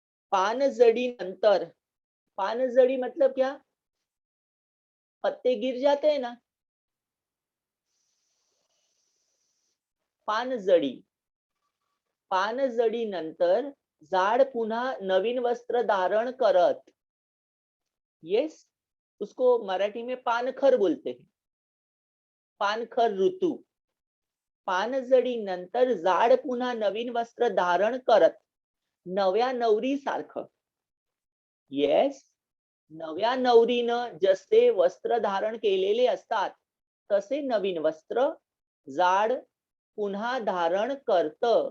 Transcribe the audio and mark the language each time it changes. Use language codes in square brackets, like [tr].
[mr] पानझडी नंतर. [hi] पानझडी मतलब क्या? पत्ते गिर जाते हैं ना. [mr] पानझडी नंतर झाड पुन्हा नवीन वस्त्र धारण करत. [hi] यस, उसको मराठी में पानखर बोलते हैं. [mr] पानखर ऋतू. पानझडी नंतर झाड पुन्हा नवीन वस्त्र धारण करत. नव्या नवरी सारखं. येस, नव्या नवरीनं जसे वस्त्र धारण केलेले असतात तसे नवीन वस्त्र झाड पुन्हा धारण करत.